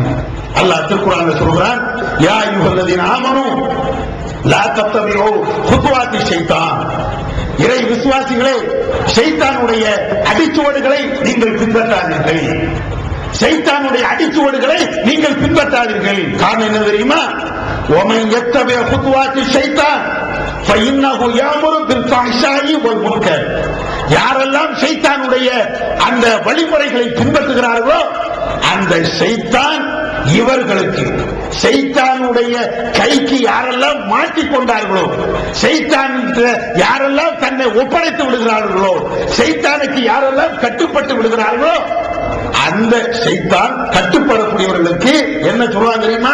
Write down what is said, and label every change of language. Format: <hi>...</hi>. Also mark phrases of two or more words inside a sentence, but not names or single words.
<ta>அல்லாஹ் திருக்குர்ஆன்ல சொல்றான்,</ta> <ar>يا أيها الذين آمنوا لا تتبعوا خطوات الشيطان.</ar> <ta>இறை விசுவாசிகளே, ஷைத்தானுடைய அடிச்சுவடுகளை நீங்கள் பின்பற்றாதீர்கள். சைத்தானுடைய அடிச்சுவடுகளை நீங்கள் பின்பற்றாதீர்கள். காரணம் என்ன தெரியுமா?</ta> <ar>ومن يتبع خطوات الشيطان فإنه يأمر بالفحشاء والمنكر.</ar> <ta>யாரெல்லாம் சைத்தானுடைய அந்த வழிமுறைகளை பின்பற்றுகிறார்களோ அந்த சைத்தான் இவர்களுக்கு, சைத்தானுடைய கைக்கு யாரெல்லாம் மாட்டிக்கொண்டார்களோ, சைத்தான் யாரெல்லாம் தன்னை ஒப்படைத்து விடுகிறார்களோ, சைத்தானுக்கு யாரெல்லாம் கட்டுப்பட்டு விடுகிறார்களோ அந்த சைத்தான் கட்டுப்படக்கூடியவர்களுக்கு என்ன சொல்றாங்க தெரியுமா?</ta>